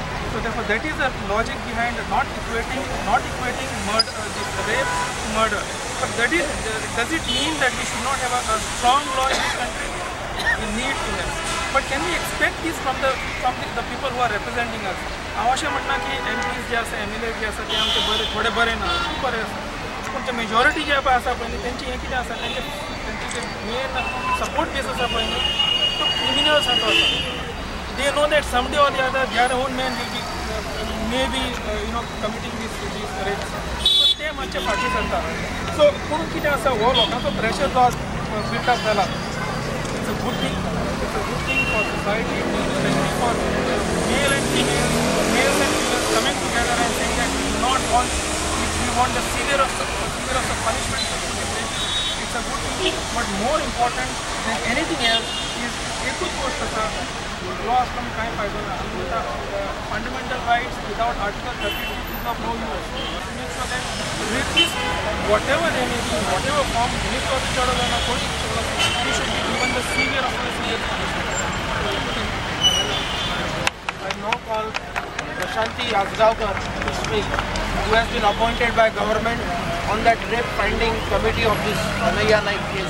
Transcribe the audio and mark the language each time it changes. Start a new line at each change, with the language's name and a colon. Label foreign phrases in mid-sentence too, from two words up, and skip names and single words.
English: So therefore, that is the logic behind not equating murder, this rape to murder. But that is, does it mean that we should not have a strong law in this country? We need to have. But can we expect this from the people who are representing us?
Konkani: अवश्य म्हणना की MPs जे आसा MLA जे आसा ते आमचे बरे थोडे बरे ना बरे आसा पण ते मेजॉरिटी जे आसा पळय न्ही तेंची हे कितें आसा तेंचे जे
English: main support base
Konkani: आसा पळय न्ही तो क्रिमिनल्स आसा
English: they know that someday or the other their own men will be maybe committing this rapes so
Konkani: ते मातशे फाटी सरता
English: so
Konkani: पूण कितें आसा हो लोकांचो प्रेशर जो बिल्ट अप जाला
English: it's a good thing for society especially for male and female males and females coming together and saying that we want the severest of punishment to be placed. It's a good thing but more important than anything else is
Konkani: एकूच गोष्ट आसा
English: law
Konkani: आसलो काय फायदो ना
English: fundamental rights without article 32 is of no use. Means so that rapists whatever they may be whatever form he should be given the severe of the severe punishment. I now call Prashanti Azgaonkar to speak, who has been appointed by government on that rape finding committee of this Anaya Naik case.